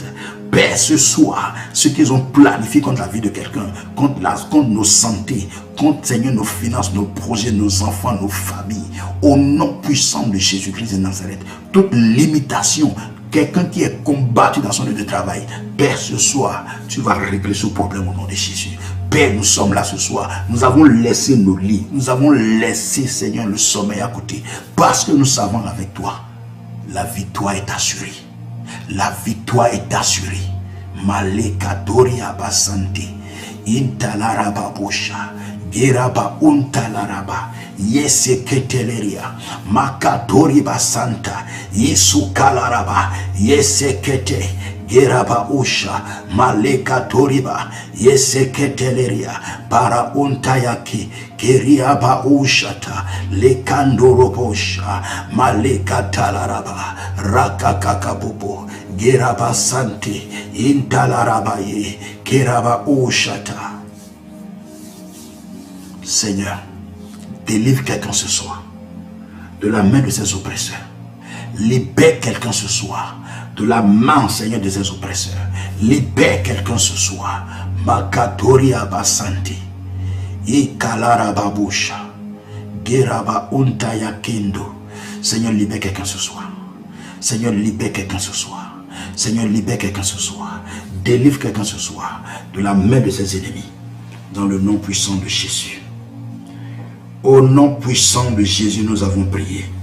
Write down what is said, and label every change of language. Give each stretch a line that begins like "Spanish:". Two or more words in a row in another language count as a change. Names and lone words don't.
French: Père, ce soir, ce qu'ils ont planifié contre la vie de quelqu'un, contre nos santé, contre, Seigneur, nos finances, nos projets, nos enfants, nos familles, au nom puissant de Jésus-Christ de Nazareth, toute limitation, quelqu'un qui est combattu dans son lieu de travail, Père, ce soir, tu vas régler ce problème au nom de Jésus. Père, nous sommes là ce soir, nous avons laissé nos lits, nous avons laissé, Seigneur, le sommeil à côté, parce que nous savons avec toi, la victoire est assurée. La victoire est assurée. Malekadori abasante. Intalaraba bosha. Geraba untalaraba. Yeseketeleria. Makatori basanta. Yesukalaraba. Yesekete. Geraba usha. Malekatoriba. Yeseketeleria. Para untayaki. Keriaba ushata. Lekandorobosha. Malekatalaraba. Rakakakabubo. Geraba sante. Intalarabaye. Keraba ushata. Seigneur, délivre quelqu'un ce soir de la main de ses oppresseurs. Libère quelqu'un ce soir de la main, Seigneur, de ses oppresseurs. Libère quelqu'un ce soir. Makatori abasante. Ikalarababusha. Geraba untaya kendo. Seigneur, libère quelqu'un ce soir. Seigneur, libère quelqu'un ce soir. Seigneur, libère quelqu'un ce soir. Délivre quelqu'un ce soir de la main de ses ennemis. Dans le nom puissant de Jésus. Au nom puissant de Jésus, nous avons prié.